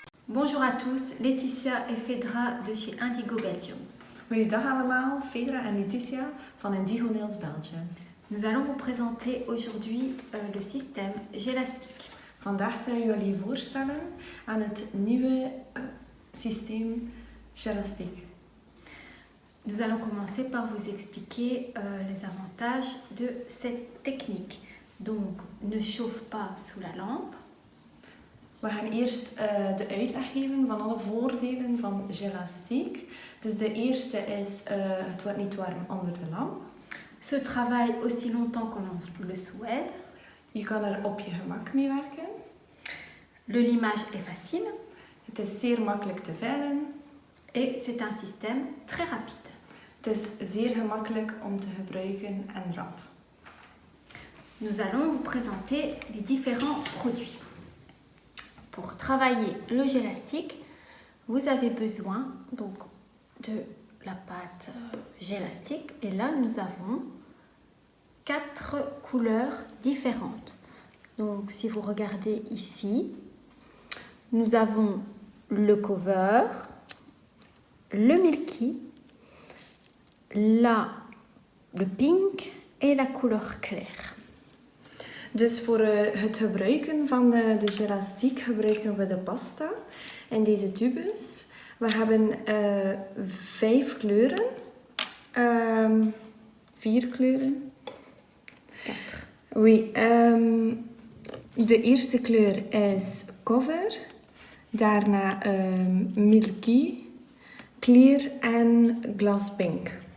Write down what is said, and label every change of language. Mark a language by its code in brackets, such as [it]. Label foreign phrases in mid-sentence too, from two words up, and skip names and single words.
[fr] Bonjour à tous, Laetitia et Fedra de chez Indigo Belgium. [nl] Goedendag allemaal, Fedra en Laetitia van Indigo Nails Belgium. [fr] Nous allons vous présenter aujourd'hui le système Gelastic. [nl] Vandaag zullen we jullie voorstellen aan het nieuwe systeem Gelastic. [fr] Nous allons commencer par vous expliquer les avantages de cette technique. Donc, ne chauffe pas sous la lampe. [nl] We gaan eerst de uitleg geven van alle voordelen van Gelastic. Dus de eerste is, het wordt niet warm onder de lamp. [fr] Se travaille aussi longtemps que l'on le souhaite. [nl] Je kan er op je gemak mee werken. [fr] Le limage est facile. [nl] Het is zeer makkelijk te vellen. [fr] Et c'est un système très rapide. [nl] Het is zeer gemakkelijk om te gebruiken en rap. [fr] Nous allons vous présenter les différents produits. Pour travailler le Gelastic, vous avez besoin donc de la pâte Gelastic. Et là, nous avons 4 couleurs différentes. Donc, si vous regardez ici, nous avons le cover, le milky, le pink et la couleur claire. [nl] Dus voor het gebruiken van de Gelastic gebruiken we de pasta in deze tubes. We hebben 5 kleuren, 4 kleuren. 4. Oui, de eerste kleur is cover, daarna milky, clear en glass pink.